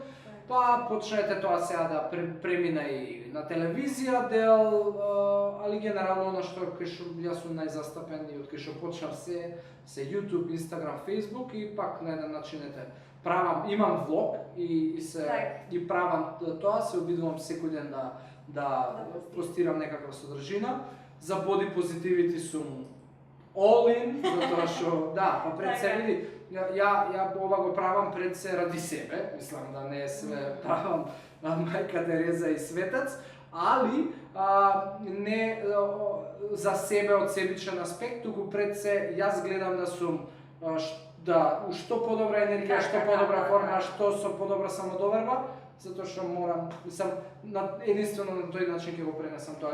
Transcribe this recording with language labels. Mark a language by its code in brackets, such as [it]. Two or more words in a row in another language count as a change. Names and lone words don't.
[mk] Па почнете тоа сега да премина и на телевизија дел, али генерално она што кај што јас сум најзастапен и од кај што почнав се YouTube, Instagram, Facebook и пак на еден начин правам, имам влог и правам тоа, се обидувам секој ден да постирам некаква содржина. За [en] Body Positivity [mk] сум [en] all in, [mk] затоа што пред се види, ја ова го правам пред се ради себе, мислам да не све правам мајка Тереза и светец, али не за себе од себичен аспект, туку пред се јас гледам да сум у што подобра енергија, што подобра форма, што со подобра самодоверба, затоа што морам, мислам, единствено на тој начин ќе го пренесам тоа.